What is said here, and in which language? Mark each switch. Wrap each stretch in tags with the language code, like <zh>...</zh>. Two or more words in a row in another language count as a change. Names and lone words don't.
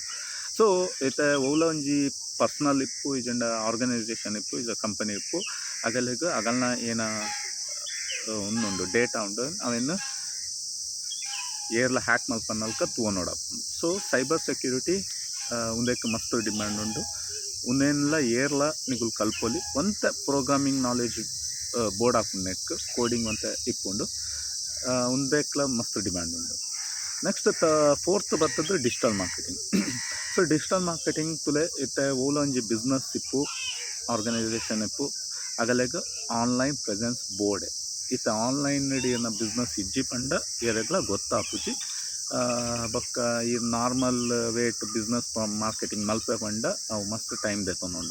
<tcy>ಸೊ ಇತ್ತೆ ಓಲ ಒಂಜಿ ಪರ್ಸ್ನಲ್ ಇಪ್ಪು ಇಜಂಡ ಆರ್ಗನೈಸೇಷನ್ ಇಪ್ಪು ಇಜ ಕಂಪನಿ ಇಪ್ಪು ಅಗಲೆಗ್ ಅಗಲ್ನ ಏನ ಒಂದುಂಡು ಡೇಟಾ ಉಂಡು ಅವೆನ್ನು ಏರ್ಲ ಹ್ಯಾಕ್ ಮಲ್ಪನ್ನಲ್ಕ ತೂವನೋಡಾಪುಂಡು. ಸೊ</tcy> <en>cyber security</en> <tcy>ಉಂದೆಕ್ ಮಸ್ತ್ ಡಿಮ್ಯಾಂಡ್ ಉಂಡು. ಉಂದೆನ್ಲ ಏರ್ಲ ನಿಗುಲು ಕಲ್ಪೊಲಿ ಒಂತ</tcy> <en>programming knowledge</en> <tcy>ಬೋರ್ಡ್ ಆಪುಂಡು ನೆಕ್ ಕೋಡಿಂಗ್ ಒಂತ ಇಪ್ಪುಂಡು. ಉಂದೆಕ್ಲ ಮಸ್ತ್ ಡಿಮ್ಯಾಂಡ್ ಉಂಡು.</tcy> <en>next fourth ಬರ್ತದ್ದು digital marketing.</en> <tcy>ಸೊ</tcy> <en>digital marketing</en> <tcy>ತುಲೆ ಇತ್ತೆ ಓಲ ಒಂಜಿ ಬಿಸ್ನೆಸ್ ಇಪ್ಪು ಆರ್ಗನೈಸೇಷನ್ ಇಪ್ಪು ಅಗಲೆಗ್</tcy> <en>online presence</en> <tcy>ಬೋರ್ಡೆ ಇತ್ತ ಆನ್ಲೈನ್ ಏನ ಬಿಸ್ನೆಸ್ ಇಜ್ಜಿ ಪಂಡ ಎರೆಗ್ಲ ಗೊತ್ತಾಪುಜಿ. ಬೊಕ್ಕ ಈ</tcy> <en>normal weight business marketing</en> <tcy>ಮಲ್ಪೆ ಪಂಡ ಅವು ಮಸ್ತ್ ಟೈಮ್ ದೆತೊಂದುಂಡು.</tcy>